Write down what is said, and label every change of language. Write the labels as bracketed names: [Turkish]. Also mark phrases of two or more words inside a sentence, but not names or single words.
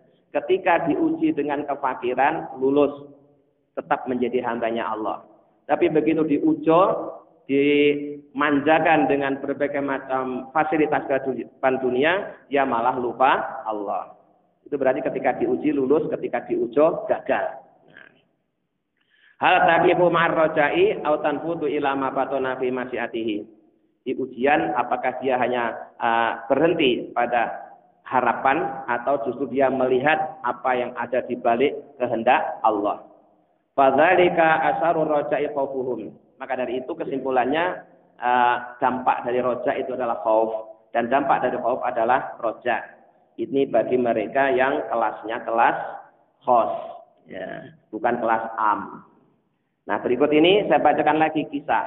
[Indonesian] Ketika diuji dengan kefakiran, lulus, tetap menjadi hambanya Allah. Tapi begitu diujo, dimanjakan dengan berbagai macam fasilitas kehidupan dunia, dia malah lupa Allah. Itu berarti ketika diuji lulus, ketika diujo gagal. [Arabic] هل تقف مع الرجاء أو تنفذ إلى ما بطن في مشيئته. [Indonesian] Di ujian apakah dia hanya berhenti pada harapan atau justru dia melihat apa yang ada di balik kehendak Allah. [Arabic] فذلك أثر الرجاء خوفهم. [Indonesian] Maka dari itu kesimpulannya dampak dari roja itu adalah khauf dan dampak dari khauf adalah roja. Ini bagi mereka yang kelasnya kelas khos, ya, bukan kelas am. Nah, berikut ini saya bacakan lagi kisah.